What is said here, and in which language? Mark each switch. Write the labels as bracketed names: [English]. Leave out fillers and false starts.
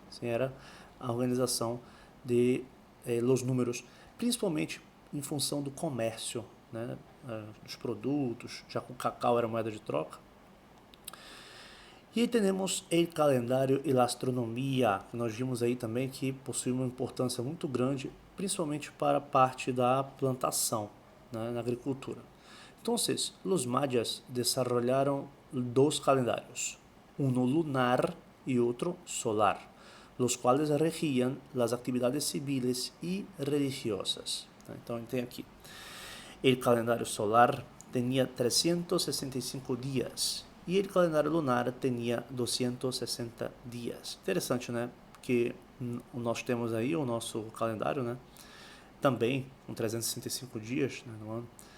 [Portuguese] Assim era a organização de los números, principalmente em função do comércio, né, dos produtos, já que o cacau era moeda de troca. E aí temos o calendário e a astronomia, que nós vimos aí também que possui uma importância muito grande, principalmente para a parte da plantação, né, na agricultura. [Spanish] Então, os mayas desarrollaron dos calendarios, uno lunar y otro solar, los cuales regían las actividades civiles y religiosas. [Portuguese] Então, tem aqui. O calendário solar tinha 365 dias e o calendário lunar tinha 260 dias. Interessante, né? Que nós temos aí o nosso calendário, né? Também com 365 dias, né, no ano.